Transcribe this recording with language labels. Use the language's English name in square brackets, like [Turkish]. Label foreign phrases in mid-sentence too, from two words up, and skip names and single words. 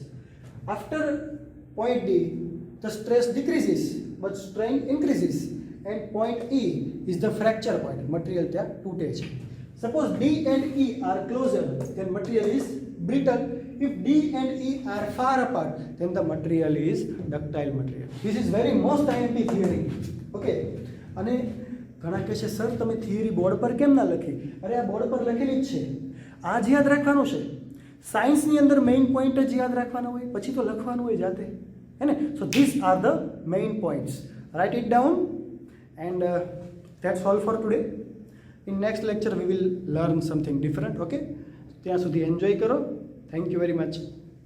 [English] After point D, the stress decreases, but strain increases. And point E is the fracture point. Material there toote છે. Suppose D and E are closer, then material is brittle. If D and E are far apart, then the material is ductile material. This is very most IMP theory. Okay. [Gujarati] અને ઘણા કહે છે સર તમે થિયરી બોર્ડ પર કેમ ના લખી? અરે આ બોર્ડ પર લખેલી જ છે. આ જ યાદ રાખવાનું છે. સાયન્સની અંદર મેઇન પોઈન્ટ જ યાદ રાખવાના હોય, પછી તો લખવાનું હોય જાતે. હે ને? [English] so this are the main points. Write it down and that's all for today. In next lecture we will learn something different. [Gujarati] Okay, ત્યાં સુધી enjoy કરો. [English] Thank you very much.